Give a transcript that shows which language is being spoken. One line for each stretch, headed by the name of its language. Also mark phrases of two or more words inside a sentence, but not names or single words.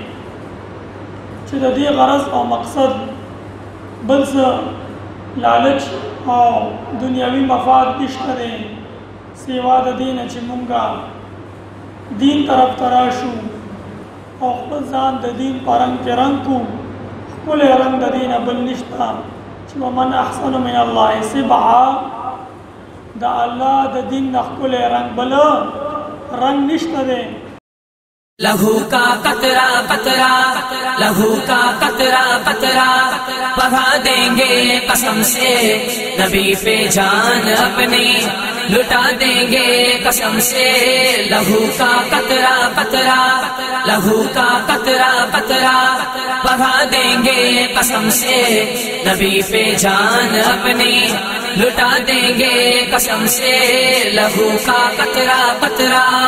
Pashto: چې د دې غرض او مقصد بل څه لالچ او دنیوي مفاد نشته دی سوا د دې نه چې مونږ دین طرف ته راشو او خپل ځان د دین په رنګ کې رنګ کړو ښکلی رنګ د دې نه بل نشته چې
Arabic: ومن احسن من الله صبعا
Pashto: د الله د دین نه ښکلی رنګ بل رنگ نشتہ دے
Urdu: لہو کا قطرہ قطرہ لہو کا قطرہ قطرہ بہا دیں گے قسم سے نبی پہ جان اپنی لٹا دیں گے قسم سے لہو کا قطرہ قطرہ لہو کا قطرہ قطرہ بہا دیں گے قسم سے نبی پہ جان اپنی لٹا دیں گے قسم سے لہو کا قطرہ قطرہ